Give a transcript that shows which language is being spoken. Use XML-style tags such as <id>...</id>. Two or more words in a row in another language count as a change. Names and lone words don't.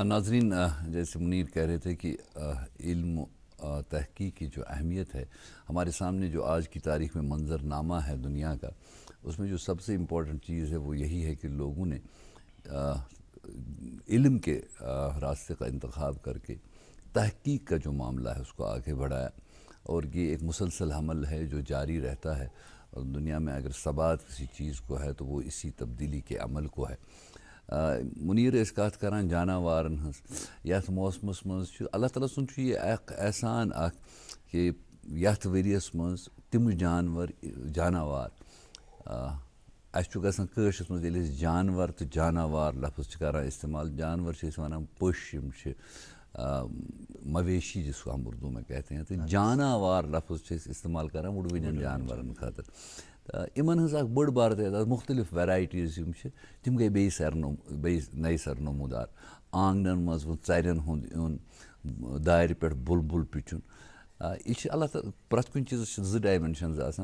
<ur>ناظرین, جیسے منیر کہہ رہے تھے کہ علم تحقیق کی جو اہمیت ہے ہمارے سامنے جو آج کی تاریخ میں منظر نامہ ہے دنیا کا, اس میں جو سب سے امپورٹنٹ چیز ہے وہ یہی ہے کہ لوگوں نے علم کے راستے کا انتخاب کر کے تحقیق کا جو معاملہ ہے اس کو آگے بڑھایا اور یہ ایک مسلسل عمل ہے جو جاری رہتا ہے. اور دنیا میں اگر ثبات کسی چیز کو ہے تو وہ اسی تبدیلی کے عمل کو ہے.</ur> <ks>منیر اس کات کران جاناوارن ہنس یتھ موسمس مز اللہ تعالیٰ سن یہ اخ احسان اخ کہ یتھ ؤریس مز تم جاناوار اس گژھان کٲشرس مز ییٚلہِ أسۍ جانور تہٕ جاناوار لفظ چھِ کران استعمال. جانور چھِ أسۍ ونان پٔش یِم چھِ مویشی</ks> <ur>جس کو ہم اردو میں کہتے ہیں,</ur> <ks>تو جاناوار لفظ چھِ أسۍ استعمال کران وُڑوٕنٮ۪ن جانورن خٲطرٕ. یِمن ہٕنٛز اکھ بٔڑ بار تعداد مختلف ویرایٹیٖز یِم چھِ تِم گٔے بیٚیہِ نَیہِ سر نموٗدار. آنٛگنن منٛز وۄنۍ ژرٮ۪ن ہُنٛد یُن, دارِ پٮ۪ٹھ بُلبُل پِچُن, یہ چھِ اللہ تعالیٰ پرٛٮ۪تھ کُنہِ چیٖزس چھِ 2 ڈایمینشنز آسان.</ks>